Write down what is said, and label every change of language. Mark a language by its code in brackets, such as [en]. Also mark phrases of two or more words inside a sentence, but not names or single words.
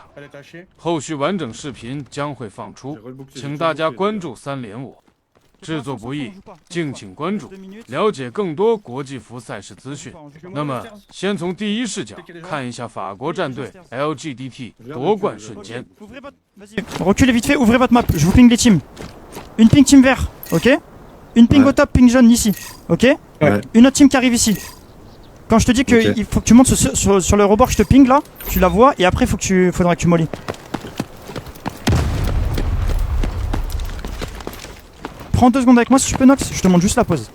[zh] 后续完整视频将会放出，请大家关注3连我。制作不易，敬请关注，了解更多国际服赛事资讯。那么，先从第一视角看一下法国战队 LGDT 夺冠瞬间。 [fr] Reculez vite fait, ouvrez votre map, je vous ping les teams. Une ping team vert, ok? Une ping au top, ping jaune ici, ok? Une autre team qui arrive ici. Quand je te dis qu'il faut que tu montes sur le rebord, je te ping là, tu la vois, et après faudra que tu mollis. Prends 2 secondes avec moi si tu peux, Nox, je te montre juste la pose.